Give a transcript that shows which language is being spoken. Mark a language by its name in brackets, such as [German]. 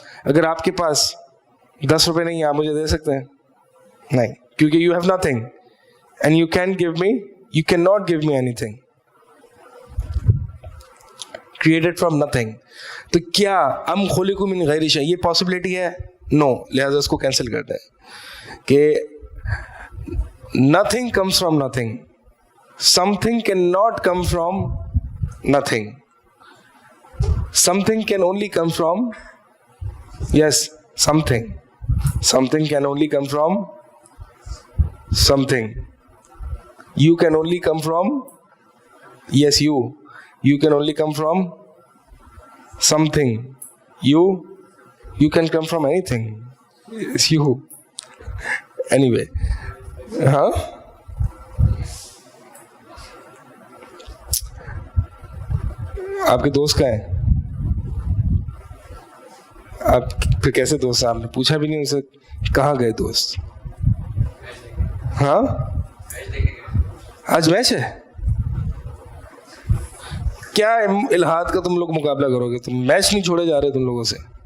[Urdu] اگر آپ کے پاس 10 روپے نہیں ہیں, آپ مجھے دے سکتے ہیں؟ نہیں, کیونکہ [English] You have nothing and you can give me, you can not give me anything. Created from nothing. [Urdu] تو کیا [Arabic] ام خلقوا من غیر شیء [Urdu] یہ پاسبلٹی ہے؟ نو. لہذا اس کو کینسل کرتے ہیں کہ [English] nothing comes from nothing, something cannot come from nothing, something can only come from, yes, something can only come from something. You can only come from, yes, you can only come from something. You can come from anything. It's you. [Urdu] Anyway, ہاں آپ کے دوست کہاں ہیں؟ آپ پھر کیسے دوست ہیں؟ آپ نے پوچھا بھی نہیں ان سے کہاں گئے دوست؟ ہاں آج میچ ہے کیا؟ الہاد کا تم لوگ مقابلہ کرو گے؟ تم میچ نہیں چھوڑے جا رہے تم لوگوں سے.